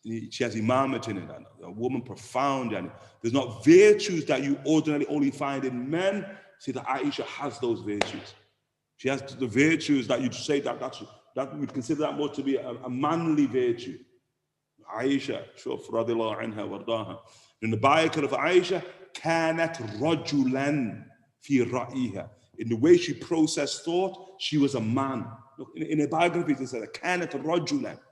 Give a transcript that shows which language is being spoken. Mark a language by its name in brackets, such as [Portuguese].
[English] She has imamat in it, a woman profound, there's not virtues that you ordinarily only find in men. See that Aisha has those virtues. She has the virtues that you'd say that we'd consider that more to be a manly virtue. [Arabic] Aisha, شوف رضي الله عنها وارضاها. [English] In the biography of Aisha, [Arabic] كانت رجلا في رأيها. [English] In the way she processed thought, she was a man. Look, in a biography, it says [Arabic] كانت رجلا.